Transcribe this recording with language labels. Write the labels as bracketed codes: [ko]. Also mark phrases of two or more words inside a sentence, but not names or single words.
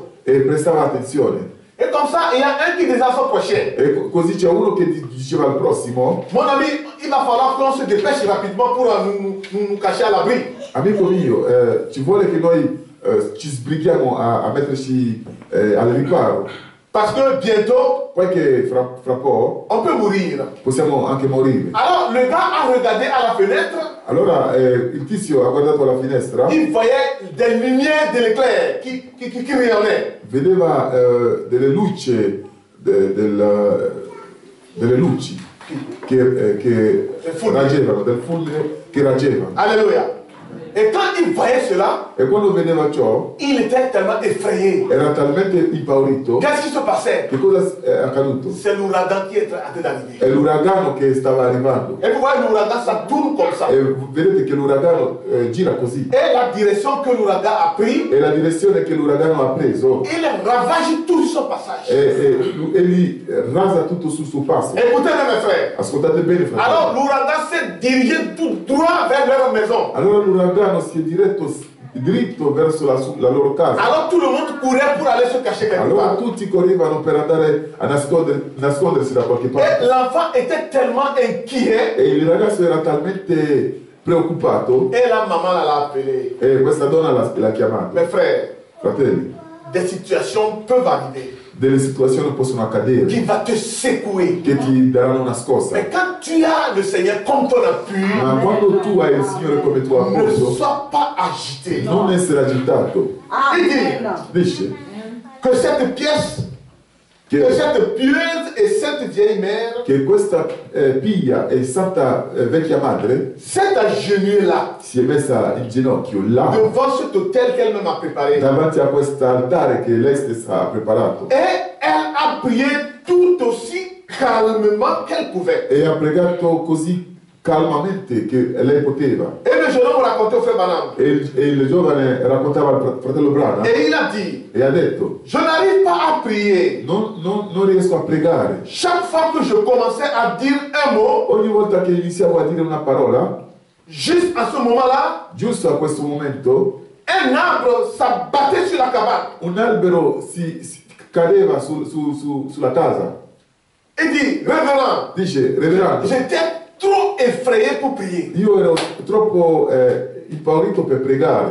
[it] e prestava attenzione. [fr] Et comme ça, il y a un qui disait à son prochain, [it] E così c'è uno che diceva al prossimo: [fr] mon ami, il va falloir qu'on se dépêche rapidement pour nous cacher à l'abri. [it] amico mio, ci vuole che noi ci sbrighiamo a metterci al riparo, [fr] Parce que bientôt, [it] poiché fra po' [fr] on peut mourir. [it] possiamo anche morire. [fr] Alors, le gars a regardé à la fenêtre, [it] Allora il tizio ha guardato alla finestra, [fr] il voyait des lumières de l'éclair qui rayonnaient. [it] vedeva delle luci, delle luci che raggevano, del fulmine che raggevano. [fr] Alléluia. Et quand il voyait cela, [it] E quando vedeva ciò [fr] il était tellement effrayé. [it] era talmente impaurito. [fr] Qu'est-ce qui se passait? [it] Che cosa è accaduto? [fr] C'est l'ouragan qui est en train d'arriver. [it] È l'uragano che stava arrivando. [fr] Et vous voyez, l'ouragan, ça tourne comme ça. [it] E vedete che l'uragano gira così. [fr] Et la direction que l'ouragan a pris, [it] E la direzione che l'uragano ha preso [fr] il ravage tout sur son passage. [it] e li rasa tutto sul suo passo. [fr] Écoutez-le, mes frères. [it] Ascoltate bene, [fr] Alors, [it] fratelli. [fr] l'ouragan s'est dirigé tout droit vers leur maison. [it] Allora l'uragano si è dritto verso la loro casa. [fr] Alors, tout le monde courait pour aller se cacher quelque [it] Allora [fr] part. [it] tutti correvano per andare a nascondersi da qualche [fr] Et [it] parte. [fr] l'enfant était tellement inquiet. [it] E il ragazzo era talmente preoccupato [fr] Et la maman l'a appelé. [it] e questa donna l'ha chiamato. [fr] Mes frères, [it] Fratelli, [fr] des situations peuvent arriver [it] delle situazioni possono accadere [fr] qui va te secouer. [it] che ti daranno una scossa. [fr] Mais quand tu as le Seigneur comme ton appui, [it] Ma quando tu hai il Signore come tuo [fr] ne [it] appoggio, [fr] sois pas agité. [it] non essere agitato. [fr] Amen. [it] Dice [fr] Que cette pièce, que [it] che, [fr] cette pieuse et cette vieille mère [it] che questa piglia e santa vecchia madre [fr] s'est agenouillée là, [it] si è messa in ginocchio là [fr] devant cet hôtel qu'elle-même a préparé. [it] davanti a quest'altare che lei stessa ha preparato [fr] Et elle a prié tout aussi calmement qu'elle pouvait. [it] e ha pregato così calmamente che lei poteva. [fr] Et le jeune homme racontait au frère Branham. [it] E il giovane raccontava al fratello Branham [fr] Et il a dit, [it] e ha detto: [fr] je n'arrive pas à prier. [it] non riesco a pregare. [fr] Chaque fois que je commençais à dire un mot, [it] Ogni volta che iniziavo a dire una parola, [fr] juste à ce moment-là, [it] giusto a questo momento, [fr] un arbre s'abattait sur la cabane. [it] un albero si cadeva sulla casa. [fr] Il dit, révérend, [it] Dice: reverendo, [fr] j'étais trop effrayé pour prier. [it] io ero troppo impaurito per pregare.